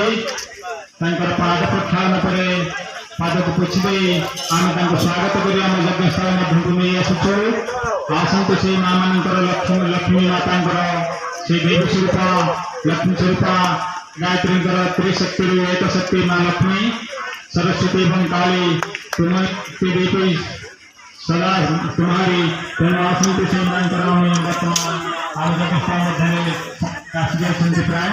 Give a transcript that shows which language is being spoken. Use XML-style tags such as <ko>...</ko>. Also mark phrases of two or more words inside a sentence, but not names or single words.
<or>ତାଙ୍କର ପାଦ ପ୍ରକ୍ଷାଳନ ପରେ ପାଦକୁ ପୋଛି ଦେଇ ଆମେ ତାଙ୍କୁ ସ୍ୱାଗତ କରି ଆମ ଯଜ୍ଞସ୍ଥଳ ମଧ୍ୟକୁ ନେଇ ଆସୁଛୁ। ଆସନ୍ତୁ ସେଇ ମା ମାନଙ୍କର ଲକ୍ଷ୍ମୀ ମାତାଙ୍କର ସେଇ ଦେବୀ ସ୍ୱରୂପ ଲକ୍ଷ୍ମୀ ସ୍ୱରୂପ गायत्रीଙ୍କର त्रिशक्तिରୁ ଏକ ଶକ୍ତି ମା ଲକ୍ଷ୍ମୀ सरस्वती ଏବଂ काली</or> <hi>तुम्हें देवी सदा तुम्हारी</hi> <or>तेणु आसନ୍ତୁ ସେମାନଙ୍କର ଆମେ ବର୍ତ୍ତମାନ ଆମ ଜଗତ ମଧ୍ୟରେ ଆସିଯାଇଛନ୍ତି ପ୍ରାୟ।</or>